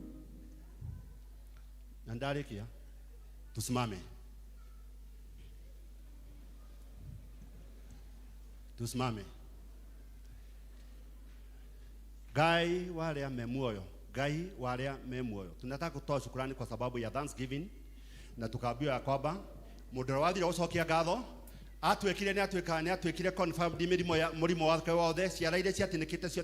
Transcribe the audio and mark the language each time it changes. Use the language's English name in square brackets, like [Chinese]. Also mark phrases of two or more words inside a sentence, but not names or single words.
[Swahili] na ndarĩkia tusimame Ngai wale me muoyo Ngai wale me muoyo tunataka kutoa shukrani kwa sababu ya Thanksgiving na tukaambiwa kwamba [Kikuyu] mũndũ wathire gũcokia ngatho atwekire ni atwekire confirmed murimo wake wothe ciara ile ciatinĩkĩte ciothe